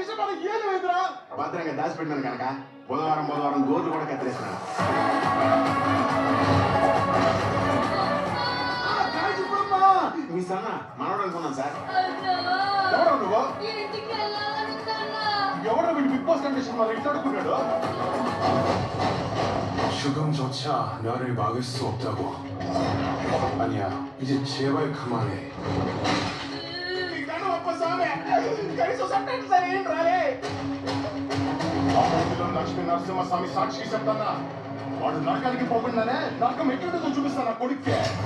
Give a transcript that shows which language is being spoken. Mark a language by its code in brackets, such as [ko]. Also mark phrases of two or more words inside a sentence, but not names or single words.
[te] భద్రంగా దాచిపెట్టినాను కనుక బుధవారం గోర్లు కూడా కత్తిరేస్తున్నాడు. మీ సన్న మనోడు అనుకున్నాను సార్. ఎవరు నువ్వు? ఎవరు వీడు బిగ్ బాస్ కండిషన్ మన ఇంట్లో అడుగుతున్నాడు? [ko] 죽음조차 나를 막을 수 없다고. 아니야, 이제 제발 그만해. [te] లక్ష్మీ నరసింహస్వామి సాక్షికి చెప్తానా, వాడు నరకానికి పోకుండానే నరకం ఎట్లుంటుందో చూపిస్తాను నా కొడుక్కే.